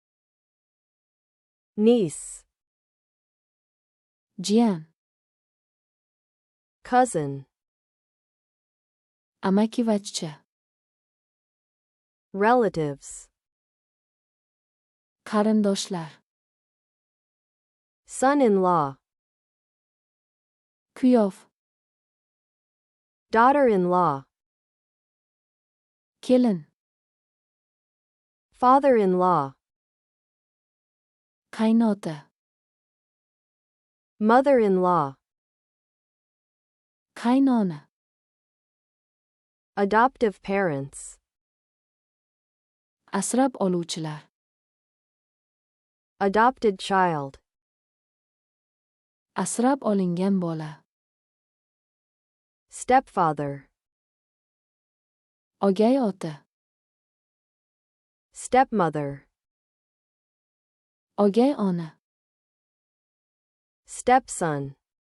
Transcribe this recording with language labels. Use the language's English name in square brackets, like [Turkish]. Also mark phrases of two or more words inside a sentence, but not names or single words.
[English] niece, [Uzbek] jiyan, [English] cousin, [Uzbek] amakivachcha, [English] relatives, [Uzbek] qarindoshlar, [English] son-in-law, [Uzbek] kuyov, [English] daughter-in-law, [Uzbek] kelin, [English] father-in-law, [Uzbek] qaynota, [English] mother-in-law, [Uzbek] qaynona, [English] adoptive parents, [Uzbek] asrab oluvchilar, [English] adopted child, [Uzbek] asrab olingan bola, [English] stepfather, [Uzbek] o'gay ota, [English] stepmother, [Uzbek] o'gay ona, [English] stepson,